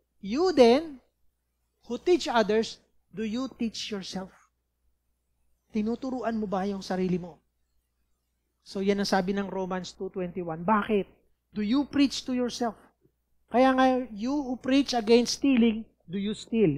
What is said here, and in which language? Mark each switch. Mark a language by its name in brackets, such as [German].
[English] You then, who teach others, do you teach yourself? [Filipino] Tinuturuan mo ba yung sarili mo? So yan ang sabi ng Romans 2:21. Bakit? [English] Do you preach to yourself? [Filipino] Kaya nga, [English] you who preach against stealing, do you steal?